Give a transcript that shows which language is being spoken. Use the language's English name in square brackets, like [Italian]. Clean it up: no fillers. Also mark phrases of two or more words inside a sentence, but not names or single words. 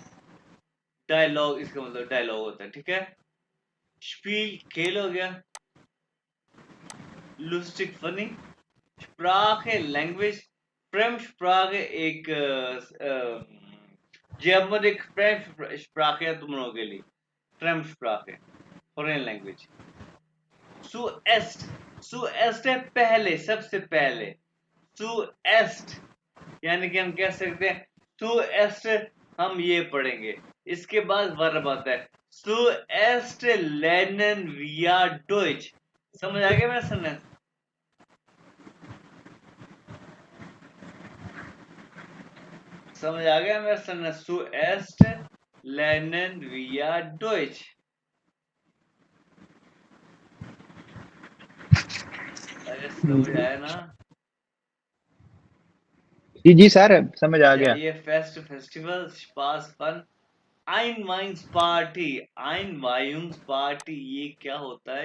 [Hindi] डायलॉग इसका मतलब डायलॉग होता है। ठीक है। स्पील खेल हो गया। लुस्टिक फनी। Sprache, लैंग्वेज। Fremdsprache एक Germanic Fremdsprache है तुम लोगों के लिए, [English] Fremdsprache, foreign language. [Hindi] Zuerst है पहले, सबसे पहले. Zuerst यानी कि हम कह सकते हैं Zuerst हम ये पढ़ेंगे, इसके बाद वर्ब आता है [German] Zuerst lernen wir Deutsch. [Hindi] समझ आ गया मेरा सेंटेंस? समझ आ गया मेरा सेंटेंस? [German] Zuerst lernen wir Deutsch. [Hindi] अरे समझ आया ना? जी सर, समझ आ गया. ये फेस्टिवल, [German] Spaß, Fun, Einweihungsparty, Einweihungsparty [Hindi] ये क्या होता है?